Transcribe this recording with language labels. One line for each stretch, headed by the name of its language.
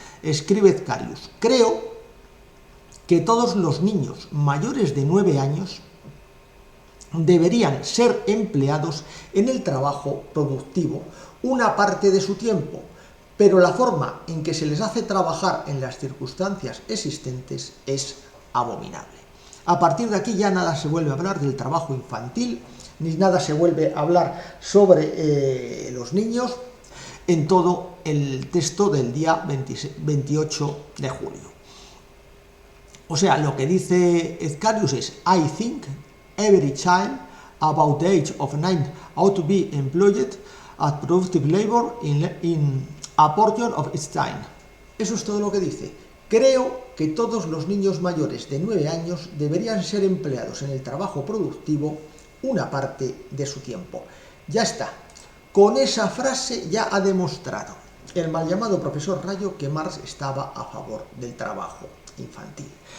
Spanish: Escribe Ezcarius: creo que todos los niños mayores de 9 años deberían ser empleados en el trabajo productivo una parte de su tiempo, pero la forma en que se les hace trabajar en las circunstancias existentes es abominable. A partir de aquí ya nada se vuelve a hablar del trabajo infantil, ni nada se vuelve a hablar sobre los niños en todo el texto del día 28 de julio. O sea, lo que dice Ezcarius es:
English: I think every child about the age of 9 ought to be employed at productive labor in a portion of its time.
Spanish: Eso es todo lo que dice. Creo que todos los niños mayores de 9 años deberían ser empleados en el trabajo productivo una parte de su tiempo. Ya está. Con esa frase ya ha demostrado el mal llamado profesor Rayo que Marx estaba a favor del trabajo infantil.